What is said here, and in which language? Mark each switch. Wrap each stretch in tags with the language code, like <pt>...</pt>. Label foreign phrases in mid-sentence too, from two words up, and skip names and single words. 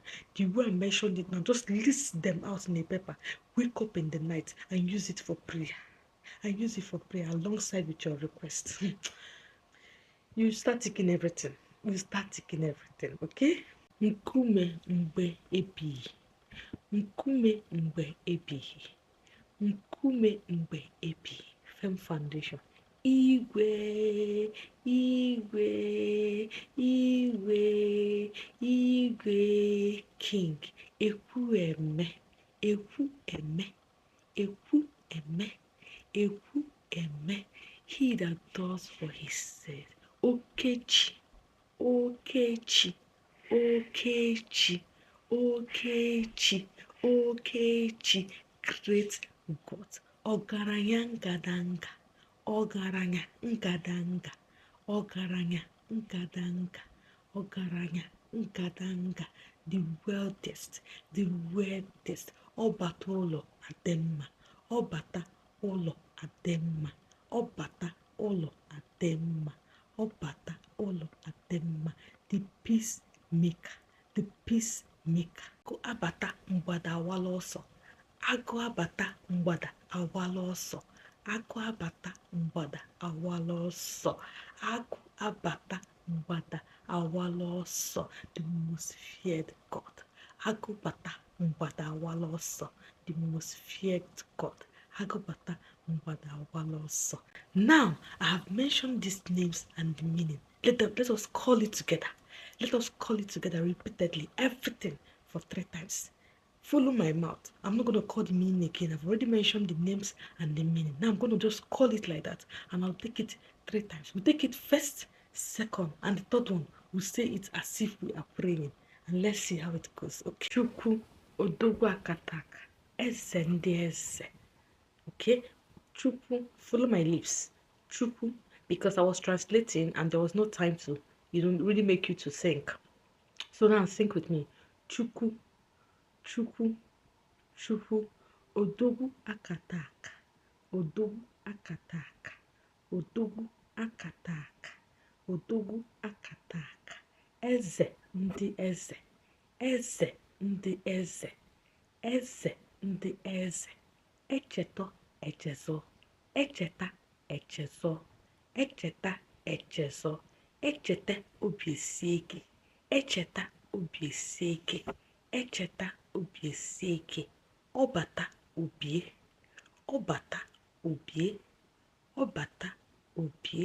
<en>The way I mentioned it now, just list them out in a paper. Wake up in the night and use it for prayer. And use it for prayer alongside with your request. You start taking everything.</en> <ig>Okay? Nkume mgbe ebighị. Nkume mgbe ebighị. Nkume mgbe ebighị.</ig> <en>Firm foundation.</en> <ig>Igwe, igwe, igwe, igwe, king. Ekwu eme, ekwu eme, ekwu eme, ekwu eme.</ig> <en>He that does what he said.</en> <ig>Okechi, Okechi. Okechi, Okechi, Okechi,</ig> <en>great God.</en> <ig>Ọgaranya ngadanga, ọgaranya ngadanga, ọgaranya ngadanga, ọgaranya ngadanga,</ig> <en>the wealthiest, the wealthiest.</en> <ig>Ọbata ụlọ adị mma, ọbata ụlọ adị mma, ọbata ụlọ adị mma, ọbata ụlọ adị mma.</ig> <en>The peacemaker, the peacemaker.</en> <ig>Agụ abata mgbada awala ọsọ. Agụ abata mgbada awala ọsọ. Agụ abata mgbada awala ọsọ. Agụ abata mgbada awala ọsọ.</ig> <en>The most feared God.</en> <ig>Agụ bata mgbada awala ọsọ.</ig> <en>The most feared God.</en> <ig>Agụ bata mgbada awala ọsọ.</ig> <en>Now I have mentioned these names and the meaning. Let us call it together. Let us call it together repeatedly, everything for 3 times. Follow my mouth. I'm not going to call the meaning again. I've already mentioned the names and the meaning. Now I'm going to just call it like that, and I'll take it 3 times. We'll take it first, second, and the third one, we'll say it as if we are praying. And let's see how it goes. Okay.</en> <ig>Chukwu odogwu akataka, eze ndị eze.</ig> <en>Okay? Chukwu, follow my lips. Chukwu, because I was translating and there was no time to, really make you to think. So now think with me.</en> <ig>Chukwu, Chukwu, Chukwu, odogwu akataka, odogwu akataka, odogwu akataka, odogwu akataka, eze ndị eze, eze ndị eze, eze ndị eze, echeta echezo, echeta echezo, echeta echezo, echeta obi sie ike, echeta obi sie ike, echeta obi esie ike, ọbata obie, ọbata obie, ọbata obie.</ig>